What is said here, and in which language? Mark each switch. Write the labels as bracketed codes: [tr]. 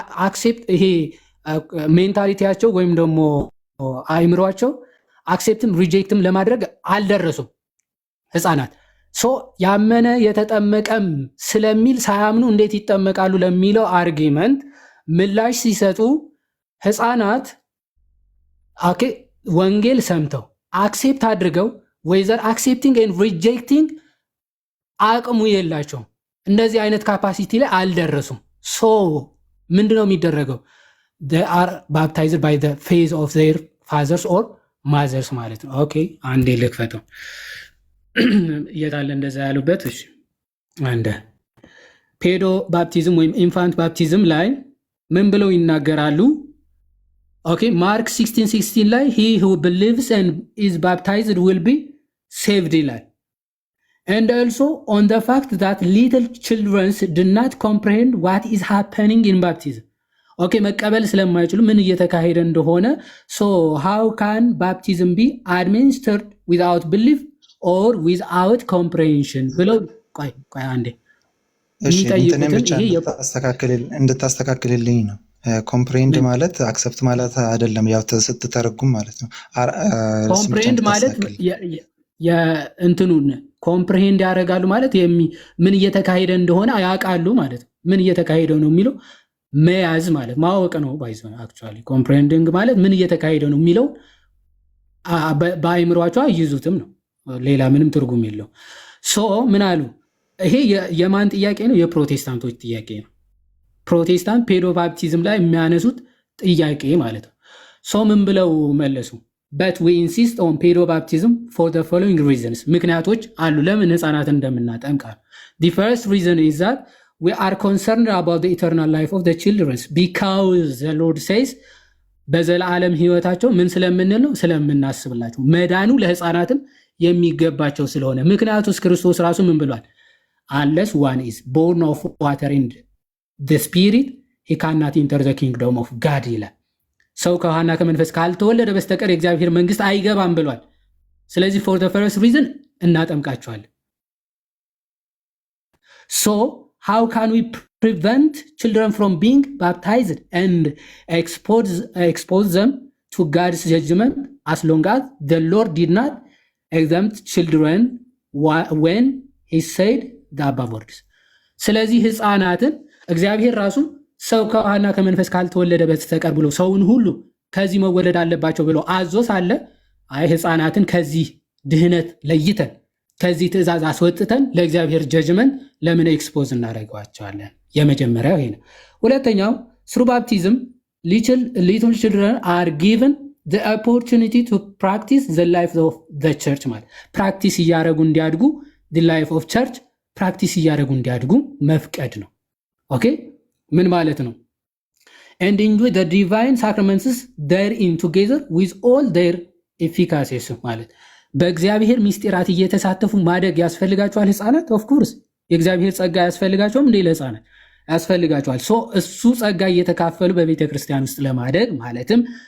[am] አክሴፕት ይሄ ሜንታሊቲያቸው ወይም ደግሞ አይምሯቸው አክሴፕትም ሪጀክትም ለማድረግ አልደረሱም ህፃናት። ያመነ የተጠመቀም ስለሚል ሳያምኑ እንዴት ይጠመቃሉ ለሚለው አርጊመንት ምላሽ ሲሰጡ ህፃናት ወንጌል ሰምተው አክሴፕት አድርገው [en] ወይዘር አክሴፕቲንግ ኤንድ ሪጀክቲንግ [am] አቅሙ የላቸውም። እንደዚህ አይነት ካፓሲቲ ላይ አልደረሱም። ምንድነው የሚደረገው? [en] they are baptized by the faith of their fathers or mothers [am] ማለት ነው። ኦኬ አንዴ ልክፈተው። የታለ እንደዛ ያሉበት? እሺ አንደ ፔዶ ባፕቲዝም ወይም ኢንፋንት ባፕቲዝም ላይ ምን ብለው ይናገራሉ? ኦኬ ማርክ 16:16 ላይ [en] he who believes and is baptized will be saved [am] ይላል። [en] and also on the fact that little children do not comprehend what is happening in baptism. [am] ኦኬ መቀበል ስለማይችሉ ምን እየተካሄደ እንደሆነ [en] so how can baptism be administered without belief or without comprehension [am] ብለው ቆይ አንዴ እሺ እንትኔ ብቻ እንድታስተካክልልኝ ነው። ኮምፕሬንድ ማለት አክሰፕት ማለት አይደለም፣ ያው ስትተረጉም ማለት ነው። ኮምፕሬንድ ማለት የእንትኑን ኮምፕሬንድ ያደርጋሉ ማለት ምን እየተካሄደ እንደሆነ ያውቃሉ ማለት ነው። ምን እየተካሄደ ነው የሚለው መያዝ ማለት ማወቅ ነው። ባይዞ [en] አክቹአሊ ኮምፕሬንዲንግ [am] ማለት ምን እየተካሄደ ነው የሚለው በአይምሯቸው አይዙትም ነው። ሌላ ምንም ትርጉም የለው። ሶ ምን አሉ? ይሄ የማን ጥያቄ ነው? የፕሮቴስታንቶች ጥያቄ ነው። ፕሮቴስታንት ፔዶ ባፕቲዝም ላይ የሚያነሱት ጥያቄ ማለት ነው። ሶ ምን ብለው መለሱ? [en] but we insist on pedo baptism for the following reasons. [am] ምክንያቶች አሉ ለምን ህፃናትን እንደምናጠምቅ። [en] the first reason is that we are concerned about the eternal life of the children because the Lord says [am] በዘላለም ህይወታቸው ምን ስለምንል ነው? ስለምናስብላቸው መዳኑ ለህፃናትም የሚገባቸው ስለሆነ። ምክንያቱስ ክርስቶስ ራሱ ምን ብሏል? [en] unless one is born of water and the spirit he cannot enter the kingdom of God [am] ይላል። ሰው ከውሃና ከመንፈስ ካልተወለደ በስተቀር የእግዚአብሔር መንግስት አይገባም ብሏል። ስለዚህ [en] for the first reason [am] እናጠምቃቸዋለን። [en] so how can we prevent children from being baptized and expose them to God's judgment as long as the Lord did not exempt children when he said the above words? [am] ስለዚህ ህፃናትን እግዚአብሔር ራሱ ሰው ከውሃና ከመንፈስ ካልተወለደ በስተቀር ብሎ ሰውን ሁሉ ከዚህ መወለድ አለባቸው ብሎ አዞ ሳለ አይ ህፃናትን ከዚህ ድህነት ለይተን ከዚህ ትእዛዝ አስወጥተን ለእግዚአብሔር ጀጅመንት ለምን ኤክስፖዝ እናደርገዋቸዋለን? የመጀመሪያው ይሄ ነው። ሁለተኛው [en] through baptism little children are given the opportunity to practice the life of the church [am] ማለት ፕራክቲስ እያደረጉ እንዲያድጉ [en] the life of church [am] ፕራክቲስ እያደረጉ እንዲያድጉ መፍቀድ ነው። ኦኬ ምን ማለት ነው? [en] and enjoy the divine sacraments therein together with all their efficacies [am] ማለት በእግዚአብሔር ምስጢራት እየተሳተፉ ማደግ ያስፈልጋቸዋል ህፃናት። [en] ኦፍ ኮርስ [am] የእግዚአብሔር ጸጋ ያስፈልጋቸውም እንደ ለህፃናት ያስፈልጋቸዋል። ሶ እሱ ጸጋ እየተካፈሉ በቤተ ክርስቲያን ውስጥ ለማደግ ማለትም